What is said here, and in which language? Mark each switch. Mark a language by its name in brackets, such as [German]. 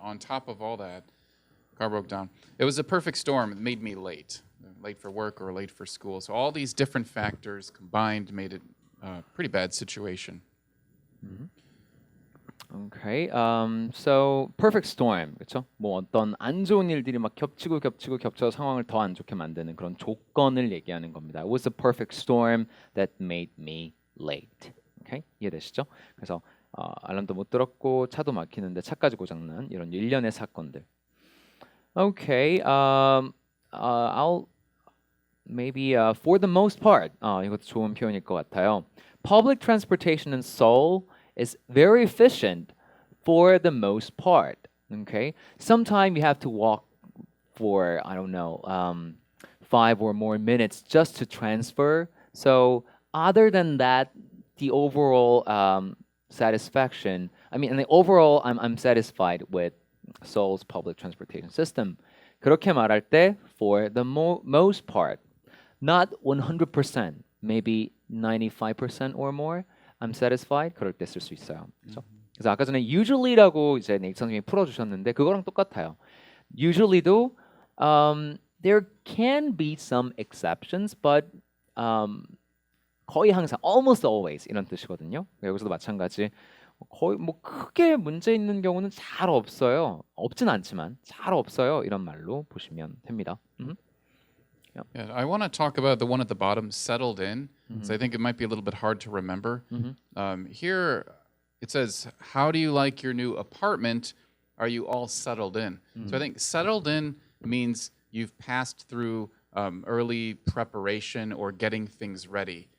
[English] On top of all that, car broke down. It was a perfect storm. It made me late for work or late for school. So all these different factors combined made it a pretty bad situation. Okay. So perfect storm, [Korean] 그렇죠? 뭐 어떤 안 좋은 일들이 막 겹쳐서 상황을 더 안 좋게 만드는 그런 조건을 얘기하는 겁니다. [English] It was a perfect storm that made me late. Okay? [Korean] 이해되시죠? 그래서 알람도 못 들었고 차도 막히는데 차까지 고장난 이런 일련의 사건들. [English] Okay. I'll maybe for the most part. [Korean] 이것도 좋은 표현일 것 같아요. [English] Public transportation in Seoul is very efficient for the most part. Okay, sometimes you have to walk for 5 or more minutes just to transfer. So other than that, the overall satisfaction. And the overall, I'm satisfied with Seoul's public transportation system. [Korean] 그렇게 말할 때 [English] for the most part, not 100%, maybe 95% or more. I'm satisfied. [Korean] 그럴 때 쓸 수 있어요. 그렇죠? 그래서 아까 전에 usually라고 이제 네이트 선생님이 풀어주셨는데 그거랑 똑같아요. [English] Usually도 there can be some exceptions, but [Korean] 거의 항상, [English] almost always [Korean] 이런 뜻이거든요. 여기서도 마찬가지. 거의 뭐 크게 문제 있는 경우는 잘 없어요. 없진 않지만 잘 없어요. 이런 말로 보시면 됩니다. [English] Yeah, I want to talk about the one at the bottom, settled in. So I think it might be a little bit hard to remember. Here it says, how do you like your new apartment? Are you all settled in? So I think settled in means you've passed through early preparation or getting things ready.